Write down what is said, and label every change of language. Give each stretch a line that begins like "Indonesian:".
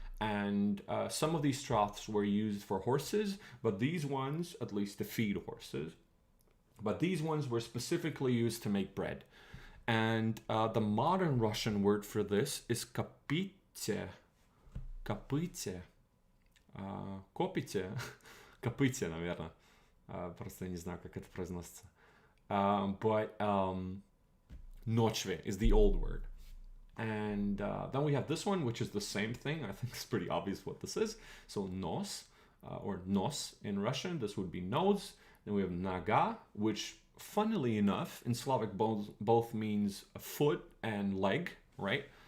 English: And some of these troughs were used for horses, but these ones, at least to feed horses, but these ones were specifically used to make bread. And the modern Russian word for this is kapite. Kapite.
Russian: Копите, копыте, наверное. Просто не знаю, как это произносится.
English: But nochvy is the old word. And then we have this one, which is the same thing. I think it's pretty obvious what this is. So nos, or nos in Russian, this would be nose. Then we have naga, which funnily enough, in Slavic both means a foot and leg, right?